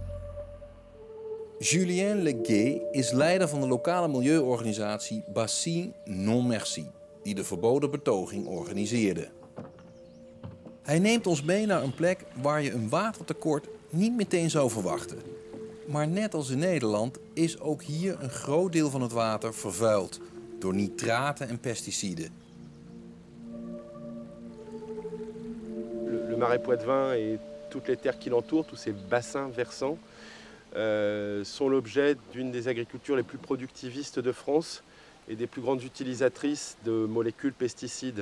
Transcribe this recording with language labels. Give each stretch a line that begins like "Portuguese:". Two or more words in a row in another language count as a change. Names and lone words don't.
Dutch: Julien Leguet is leider van de lokale milieuorganisatie Bassin Non Merci, die de verboden betoging organiseerde. Hij neemt ons mee naar een plek waar je een watertekort niet meteen zou verwachten. Maar net als in Nederland is ook hier een groot deel van het water vervuild door nitraten en pesticiden.
French: Le marais Poitevin et toutes les terres qui l'entourent, tous ces bassins versants, sont l'objet d'une des agricultures les plus productivistes de France et des plus grandes utilisatrices de molécules pesticides.